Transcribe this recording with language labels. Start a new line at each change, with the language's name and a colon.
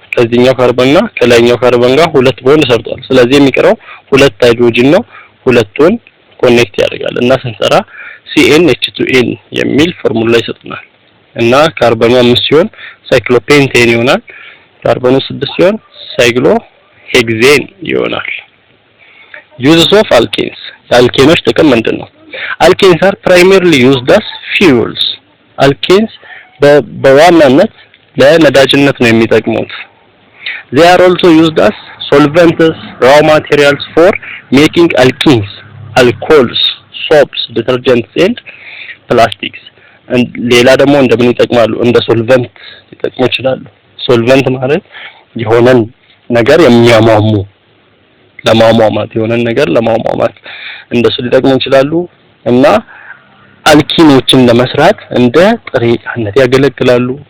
Amharic: ከዚህኛው ካርበንና ከላይኛው ካርበን ጋር 2 ቦንድ ሰርቷል። ስለዚህ የሚቀረው 2 ሃይድሮጅን ነው። ሁለቱን ኮኔክት ያደርጋል እና ስንሰራ CnH2n የሚል ፎርሙላ ይሰጡናል እና ካርበኑ 5 ሲሆን ሳይክሎፔንቴን ይሆናል። ካርበኑ 6 ሲሆን ሳይክሎ ሄክሴን ይሆናል።
English: ዩዝስ ኦፍ አልኬንስ።
Amharic: የአልኬኖች ጥቅም ምንድነው?
English: አልኬንስ are primarily used as fuels.
Amharic: አልኬንስ በዋናነት ለነዳጅነት ነው የሚጠቅሙት።
English: They are also used as solvents, raw materials for making alkenes, alcohols, soaps, detergents and plastics.
Amharic: ሌላ ደግሞ እንደምን ይጠቅማሉ? እንደ ሶልቨንት ሊጠቅሙ ይችላሉ። ሶልቨንት ማለት የሆነን ነገር የሚያሟሙ ለማሟሟት የሆነን ነገር ለማሟሟት እንደሱ ሊጠቅሙ ይችላሉ እና አልኪኖችን ለመስራት እንደ ጥሬ ዕቃነት ያገለግላሉ።